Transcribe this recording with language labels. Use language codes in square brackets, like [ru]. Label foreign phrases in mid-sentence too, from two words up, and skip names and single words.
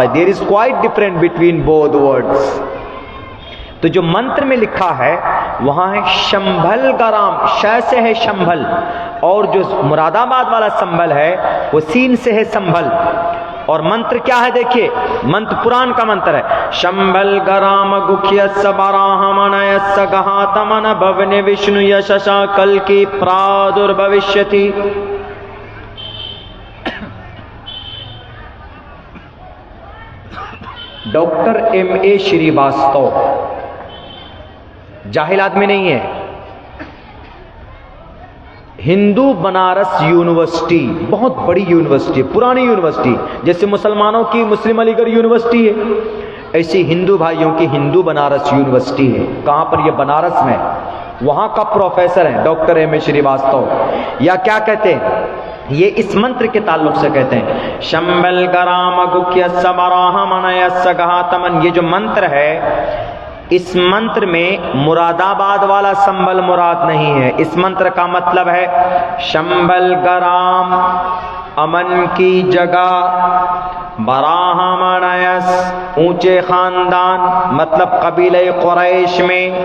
[en] there is quite different between both words. [ur] تو جو منتر میں لکھا ہے وہاں ہے شمبھل گرام، شے سے ہے شمبھل، اور جو مراد آباد والا سنبھل ہے وہ سین سے ہے سنبھل۔ اور منتر کیا ہے دیکھیے، منتر پران کا منتر ہے، [sa] शम्भल ग्राम मुख्यस्य ब्राह्मण यस महात्मन भवन विष्णु यशसा कल की प्रादुर् भविष्यति. [ur] ڈاکٹر ایم.اے. شریواستو جاہل آدمی نہیں ہے، ہندو بنارس یونیورسٹی، بہت بڑی یونیورسٹی، پرانی یونیورسٹی، جیسے مسلمانوں کی مسلم علی گڑھ یونیورسٹی ہے، ایسی ہندو بھائیوں کی ہندو بنارس یونیورسٹی ہے۔ کہاں پر؟ یہ بنارس میں، وہاں کا پروفیسر ہیں ڈاکٹر ایم.اے. شریواستو۔ یا کیا کہتے ہیں یہ اس منتر کے تعلق سے کہتے ہیں، [sa] शम्भल ग्राम मुख्यस्य ब्राह्मण यस महात्मन. [ur] یہ جو منتر ہے اس منتر میں مراد آباد والا سنبل مراد نہیں ہے، اس منتر کا مطلب ہے شمبل گرام امن کی جگہ، [sa] ब्राह्मण यस [ur] اونچے خاندان مطلب قبیلہ قریش میں،